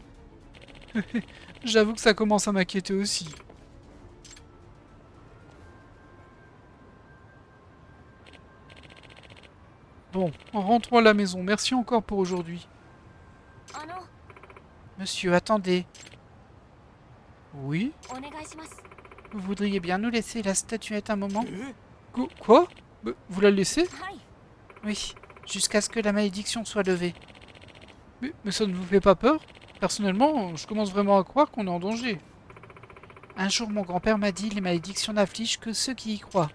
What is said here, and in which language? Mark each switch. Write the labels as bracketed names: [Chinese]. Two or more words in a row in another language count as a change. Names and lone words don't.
[French] J'avoue que ça commence à m'inquiéter aussi. Bon, rentrons à la maison. Merci encore pour aujourd'hui. [Japanese] あの [French] Monsieur, attendez. Oui? [Japanese] お願いします [French] Vous voudriez bien nous laisser la statuette un moment? え Quoi? Vous la laissez? [Japanese] はい [French] Oui, jusqu'à ce que la malédiction soit levée. Mais ça ne vous fait pas peur? Personnellement, je commence vraiment à croire qu'on est en danger. Un jour, mon grand-père m'a dit les malédictions n'affligent que ceux qui y croient.